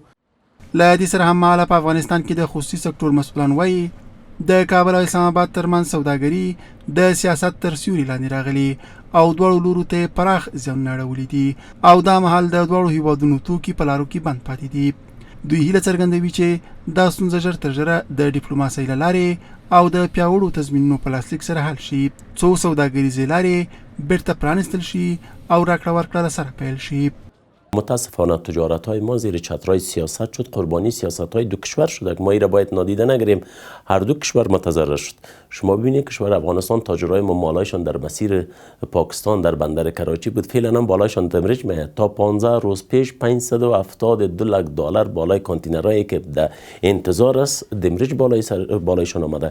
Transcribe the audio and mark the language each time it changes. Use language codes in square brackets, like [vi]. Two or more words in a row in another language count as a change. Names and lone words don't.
[ps] له دې سره هممهاله په افغانستان کې د خصوصي سکتور مسؤلان وایي د کابل او اسلام آباد ترمنځ سوداګري د سیاست تر سیوري لاندې راغلي او دواړو لورو ته پراخ زیانونه اړولي دي او دا مهال د دواړو هیوادونو توکي په لارو کې بند پاتې دي. دوی هیله څرګندوي چې دا ستونزه ژر تر ژره د ډیپلوماسۍ له لارې او د پیاوړو تضمینونو په لاسلیک سره حل شي، څو سوداګریزې لارې بیرته پرانیستل شي او راکړه ورکړه له سره پیل شي. [fa] متاسفانه تجارت‌های ما زیر چترهای سیاست شد، قربانی سیاست‌های دو کشور شد. ما این را باید نادیده نگیریم. هر دو کشور متضرر شد. شما ببینید کشور افغانستان تاجرای ما مالایشان در مسیر پاکستان در بندر کراچی بود، فعلا هم بالایشان دمرج میاد. تا 15 روز پیش 572 لک دلار بالای کانتینرهایی که در انتظار است دمرج بالایشان آمده.